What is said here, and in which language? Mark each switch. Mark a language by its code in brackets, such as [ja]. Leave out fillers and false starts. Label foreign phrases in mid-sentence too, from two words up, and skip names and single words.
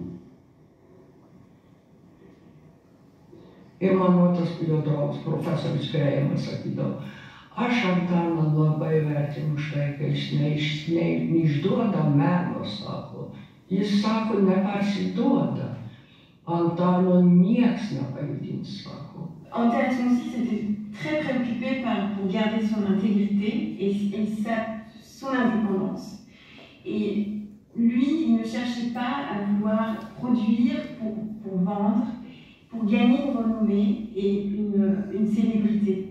[lt] Ir mano tas jo draugas, profesorius Grėjimas, sakydavo, aš Antaną labai vertinu už tai, kad jis neišduoda meno, sako. Jis sako, nepasiduoda. Antano nieks nepajudins, sako. [fr] Antanas Monsis était très préoccupé pour garder son intégrité et son indépendance. Et lui, il ne cherchait pas à vouloir produire pour vendre, pour gagner une renommée et une célébrité.